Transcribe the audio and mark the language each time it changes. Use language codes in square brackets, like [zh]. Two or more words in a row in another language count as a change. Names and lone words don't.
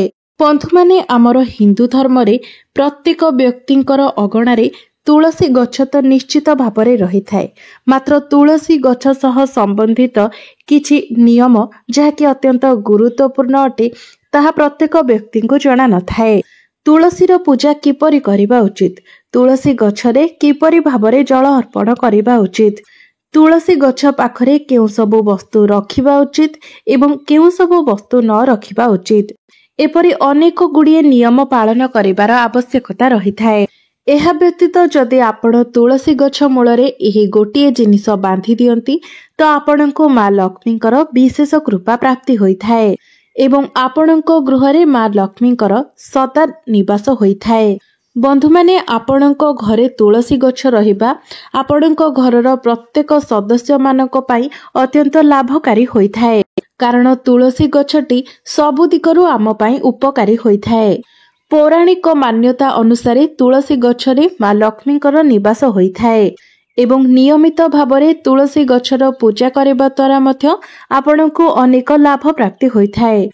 [or] ବନ୍ଧୁ ମାନେ ଆମର ହିନ୍ଦୁ ଧର୍ମ ରେ ପ୍ରତ୍ୟେକ ବ୍ୟକ୍ତିଙ୍କର ଅଗଣାରେ ତୁଳସୀ ଗଛ ତ ନିଶ୍ଚିତ ଭାବରେ ରହି ଥାଏ। ମାତ୍ର ତୁଳସୀ ଗଛ ସହ ସମ୍ବନ୍ଧିତ କିଛି ନିୟମ ଯାହାକି ଅତ୍ୟନ୍ତ ଗୁରୁତ୍ୱପୂର୍ଣ୍ଣ ଅଟେ ତାହା ପ୍ରତ୍ୟେକ ବ୍ୟକ୍ତି କୁ ଜଣା ନ ଥାଏ। ତୁଳସୀର ପୂଜା କିପରି କରିବା ଉଚିତ, ତୁଳସୀ ଗଛରେ କିପରି ଭାବରେ ଜଳ ଅର୍ପଣ କରିବା ଉଚିତ, ତୁଳସୀ ଗଛ ପାଖରେ କେଉଁ ସବୁ ବସ୍ତୁ ରଖିବା ଉଚିତ ଏବଂ କେଉଁ ସବୁ ବସ୍ତୁ ନ ରଖିବା ଉଚିତ, ଏପରି ଅନେକ ଗୁଡ଼ିଏ ନିୟମ ପାଳନ କରିବାର ଆବଶ୍ୟକତା ରହି ଥାଏ। ଏହା ବ୍ୟତୀତ ଯଦି ଆପଣ ତୁଳସୀ ଗଛ ମୂଳରେ ଏହି ଗୋଟିଏ ଜିନିଷ ବାନ୍ଧି ଦିଅନ୍ତି ତ ଆପଣଙ୍କ ମା ଲକ୍ଷ୍ମୀଙ୍କର ବିଶେଷ କୃପା ପ୍ରାପ୍ତି ହୋଇ ଥାଏ ଏବଂ ଆପଣଙ୍କ ଗୃହରେ ମା ଲକ୍ଷ୍ମୀଙ୍କର ସଦା ନିବାସ ହୋଇ ଥାଏ। ବନ୍ଧୁ ମାନେ ଆପଣଙ୍କ ଘରେ ତୁଳସୀ ଗଛ ରହିବା ଆପଣଙ୍କ ଘରର ପ୍ରତ୍ୟେକ ସଦସ୍ୟ ମାନଙ୍କ ପାଇଁ ଅତ୍ୟନ୍ତ ଲାଭକାରୀ ହୋଇ ଥାଏ, କାରଣ ତୁଳସୀ ଗଛଟି ସବୁ ଦିଗରୁ ଆମ ପାଇଁ ଉପକାରୀ ହୋଇ ଥାଏ। ପୌରାଣିକ ମାନ୍ୟତା ଅନୁସାରେ ତୁଳସୀ ଗଛରେ ମା ଲକ୍ଷ୍ମୀଙ୍କର ନିବାସ ହୋଇ ଥାଏ ଏବଂ ନିୟମିତ ଭାବରେ ତୁଳସୀ ଗଛର ପୂଜା କରିବା ଦ୍ୱାରା ମଧ୍ୟ ଆପଣଙ୍କ ଅନେକ ଲାଭ ପ୍ରାପ୍ତି ହୋଇ ଥାଏ।